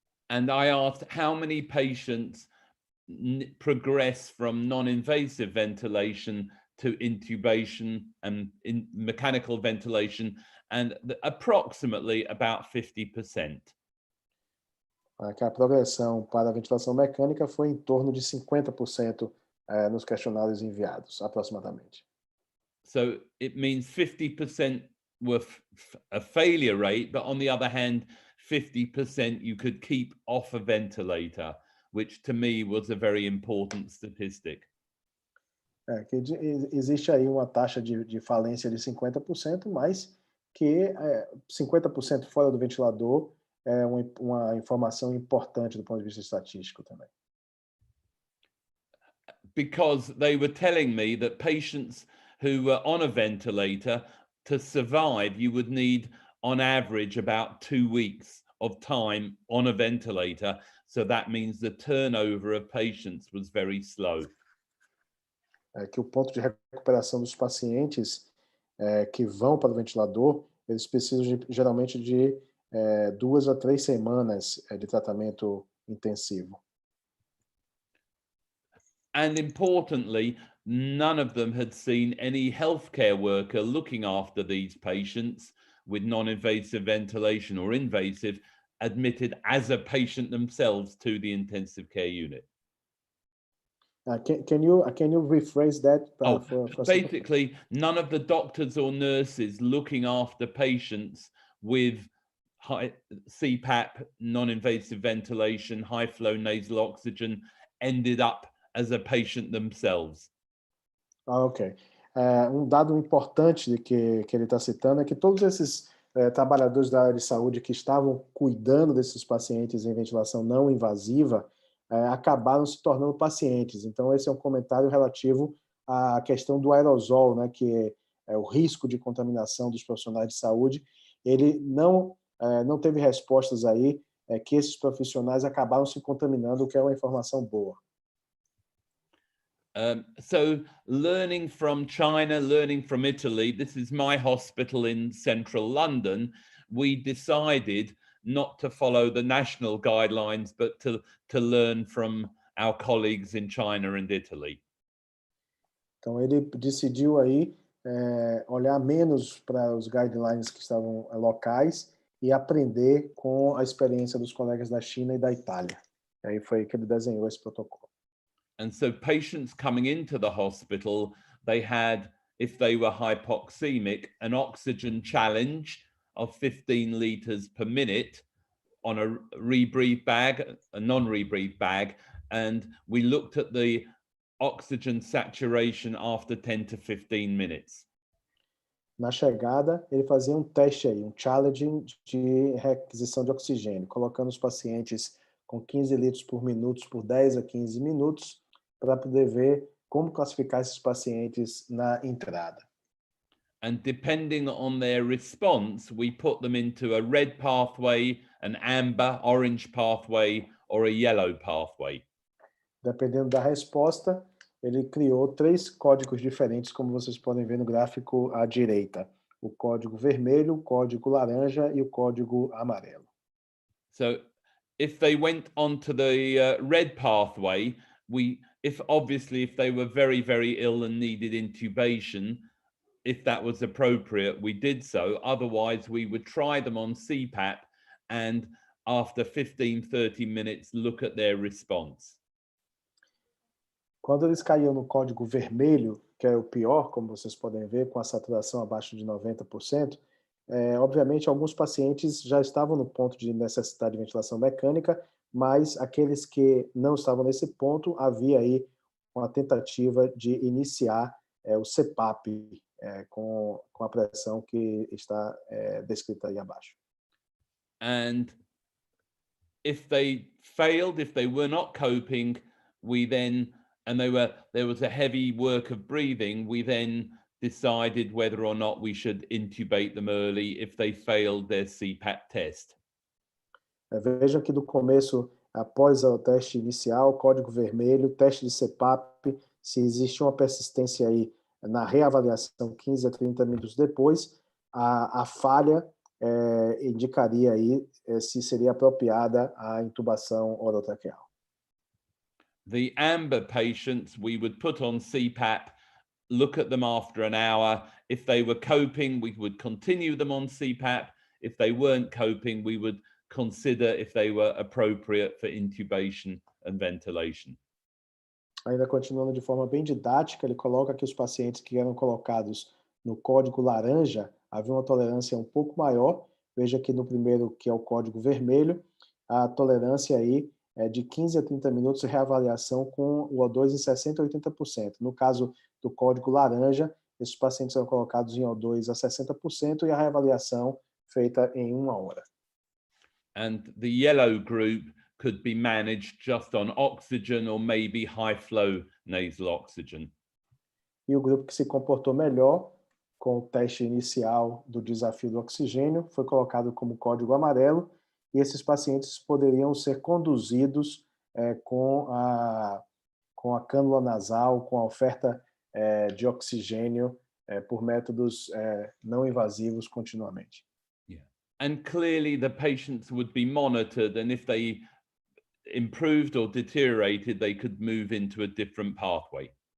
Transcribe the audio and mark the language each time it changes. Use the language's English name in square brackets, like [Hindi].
[English] And I asked how many patients progress from non-invasive ventilation to intubation and mechanical ventilation, and approximately about 50%. [Portuguese] A progressão para a ventilação mecânica foi em torno de 50% nos questionários enviados, aproximadamente. [English] So it means 50% were a failure rate, but on the other hand, 50% you could keep off a ventilator, which to me was a very important statistic. [Portuguese] Que existe aí uma taxa de falência de 50%, mas que 50% fora do ventilador é uma informação importante do ponto de vista estatístico também. [English] Because they were telling me that patients who were on a ventilator, to survive, you would need on average about 2 weeks of time on a ventilator. So that means the turnover of patients was very slow. [Portuguese] Que o ponto de recuperação dos pacientes que vão para o ventilador, eles precisam geralmente de 2 a 3 semanas de tratamento intensivo. [English] And importantly, none of them had seen any healthcare worker looking after these patients with non-invasive ventilation or invasive admitted as a patient themselves to the intensive care unit. Can you rephrase that? Basically, none of the doctors or nurses looking after patients with high CPAP, non-invasive ventilation, high flow nasal oxygen ended up as a patient themselves. Ok. [Portuguese] Dado importante que ele está citando é que todos esses trabalhadores da área de saúde que estavam cuidando desses pacientes em ventilação não invasiva acabaram se tornando pacientes. Então, esse é um comentário relativo à questão do aerosol, né, que é o risco de contaminação dos profissionais de saúde. Ele não teve respostas aí que esses profissionais acabaram se contaminando, o que é uma informação boa. [English] So learning from China, learning from Italy, this is my hospital in central London. We decided not to follow the national guidelines, but to learn from our colleagues in China and Italy. [Portuguese] Então ele decidiu aí olhar menos para os guidelines que estavam locais e aprender com a experiência dos colegas da China e da Itália. E aí foi que ele desenhou esse protocolo. [English] And so patients coming into the hospital, they had, if they were hypoxemic, an oxygen challenge of 15 liters per minute on a rebreathe bag, a non-rebreathe bag, and we looked at the oxygen saturation after 10 to 15 minutes. [Portuguese] Na chegada, ele fazia um teste aí, um challenge de requisição de oxigênio, colocando os pacientes com 15 litros por minuto por 10 a 15 minutos, para poder ver como classificar esses pacientes na entrada. [English] And depending on their response, we put them into a red pathway, an amber, orange pathway, or a yellow pathway. [Portuguese] Dependendo da resposta, ele criou 3 códigos diferentes, como vocês podem ver no gráfico à direita. O código vermelho, o código laranja e o código amarelo. [English] So if they went onto the red pathway, if they were very, very ill and needed intubation, if that was appropriate, we did so. Otherwise, we would try them on CPAP and after 15, 30 minutes, look at their response. [Portuguese] Quando eles caíam no código vermelho, que é o pior, como vocês podem ver, com a saturação abaixo de 90%, obviamente alguns pacientes já estavam no ponto de necessidade de ventilação mecânica, mas aqueles que não estavam nesse ponto, havia aí uma tentativa de iniciar o CPAP com a pressão que está descrita aí abaixo. [English] And if they failed, if they were not coping, we then, and there was a heavy work of breathing, we then decided whether or not we should intubate them early if they failed their CPAP test. [Portuguese] Vejam que do começo, após o teste inicial, código vermelho, teste de CPAP, se existe uma persistência aí na reavaliação 15 a 30 minutos depois, a falha indicaria aí se seria apropriada a intubação orotraqueal. [English] The amber patients, we would put on CPAP, look at them after an hour. If they were coping, we would continue them on CPAP. If they weren't coping, we would consider if they were appropriate for intubation and ventilation. [Portuguese] Ainda continuando de forma bem didática, ele coloca que os pacientes que eram colocados no código laranja havia uma tolerância um pouco maior. Veja que no primeiro, que é o código vermelho, a tolerância aí é de 15 a 30 minutos de reavaliação com o O2 em 60% a 80%. No caso do código laranja, esses pacientes são colocados em O2 a 60% e a reavaliação feita em 1 hora. [English] And the yellow group could be managed just on oxygen or maybe high flow nasal oxygen. [Portuguese] E o grupo que se comportou melhor com o teste inicial do desafio do oxigênio foi colocado como código amarelo, e esses pacientes poderiam ser conduzidos com a cânula nasal, com a oferta de oxigênio por métodos não invasivos continuamente. Yeah. [English] And clearly the patients would be monitored, and if they improved or deteriorated, they could move into a different pathway.